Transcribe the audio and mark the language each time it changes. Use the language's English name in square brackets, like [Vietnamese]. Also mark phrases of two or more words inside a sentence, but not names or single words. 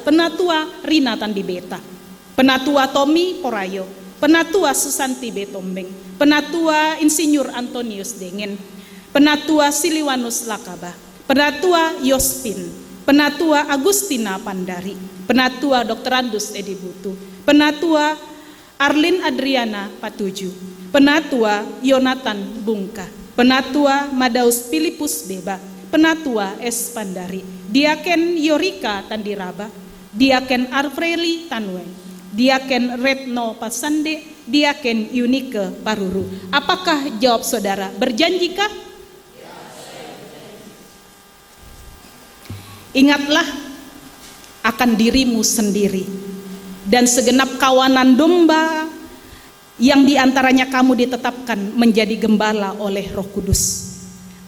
[Indonesian] Penatua Rina Tandibeta, penatua Tommy Porayo, penatua Susanti Betombeng, penatua Insinyur Antonius Dengen, penatua Siliwanus Lakabah, penatua Yospin, penatua Agustina Pandari, penatua Dr. Andus Edi Butu, penatua Arlin Adriana Patuju, penatua Yonatan Bungka, penatua Madaus Filipus Beba, penatua S. Pandari, diaken Yorika Tandiraba, diaken Arpreli Tanueng, diaken Retno Pasande, diaken Unike Paruru. Apakah jawab saudara? Berjanjikah? Ingatlah akan dirimu sendiri dan segenap kawanan domba yang diantaranya kamu ditetapkan menjadi gembala oleh Roh Kudus.